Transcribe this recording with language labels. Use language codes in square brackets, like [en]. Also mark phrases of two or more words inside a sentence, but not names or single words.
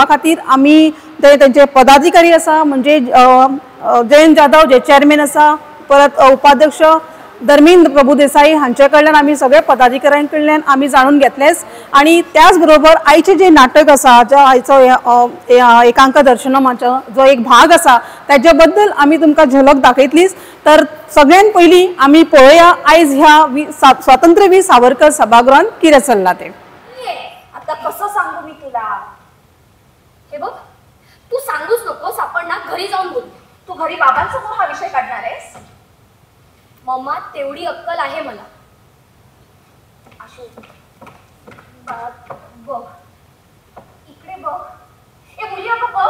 [kok] खातीर आमी तेंचे पदाधिकारी आसा म्हणजे जयंत जाधव जे चेअरमॅन आसा परत उपाध्यक्ष धर्मेंद्र प्रभुदेसाई हांचे कडल्यान आमी सगळे पदाधिकाऱ्यां कडल्यान आमी जाणून घेतलेच आणि त्याच बरोबर आयचे जे नाटक आसा जो आयचो एकांक दर्शनमाचो जो एक भाग आसा त्याच्या बद्दल आमी तुमकां झलक दाखयतलीच तर सगळ्यात पयली आमी पळोवया आयज ह्या स्वातंत्र्यवीर सावरकर सभागृहान कितें चल्लां ते [mr] आता कसं सांगू मी तुला हे बघ तू सांगूच नकोस आपण ना घरी जाऊन बोल तू घरी बाबांसमोर हा विषय काढणार आहेस मम्मा तेवढी अक्कल आहे मला आशू बघ इकडे बघ ए मुली अगं बघ